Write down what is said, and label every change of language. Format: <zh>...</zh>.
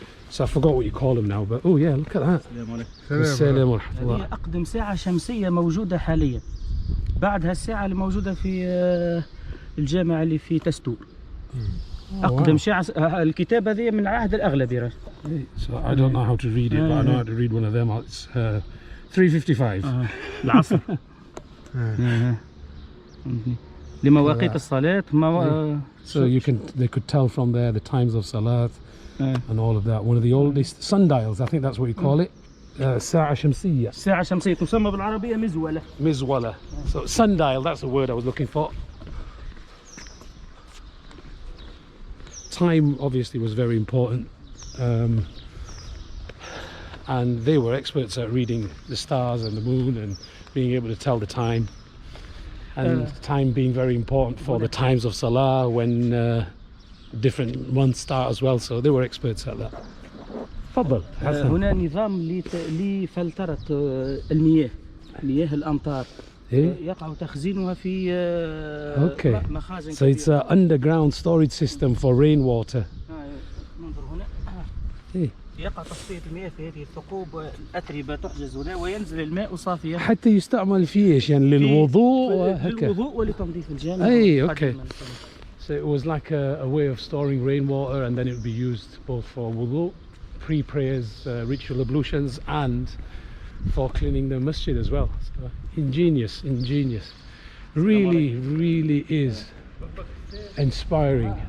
<en>So I forgot what you call them now, but oh yeah, look at that.</en> <ar>السلام ورحمة الله. هذه أقدم ساعة شمسية موجودة حاليا. بعدها الساعة اللي موجودة في الجامعة اللي في تستور. أقدم ساعة. الكتاب هذه من عهد الأغلبي.</ar> <en>So I don't know how to read it, but I know how to read one of them. It's 3:55.</en> <ar>العصر. لمواقيت الصلاة.</ar> <en>So they could tell from there the times of Salat and all of that. One of the oldest sundials, I think that's what you call it.</en> <ar>ساعة شمسية. ساعة شمسية تسمى بالعربية مزولة. مزولة.</ar> <en>So sundial, that's the word I was looking for. Time obviously was very important, and they were experts at reading the stars and the moon and being able to tell the time, and time being very important for the times of Salah when different months start as well, so they were experts at that.</en> <ar>تفضل. هنا نظام لفلترة المياه، مياه الأمطار. يقع تخزينها في مخازن. So it's an underground storage system for rainwater. ننظر هنا. يقع تصفية المياه في هذه الثقوب، الأتربة تحجز هنا وينزل الماء صافيا. حتى يستعمل فيه ايش يعني للوضوء للوضوء ولتنظيف الجامع.</ar> <en>okay. So it was like a way of storing rainwater, and then it would be used both for wudu, pre-prayers, ritual ablutions, and for cleaning the masjid as well. So ingenious. Really is inspiring.</en>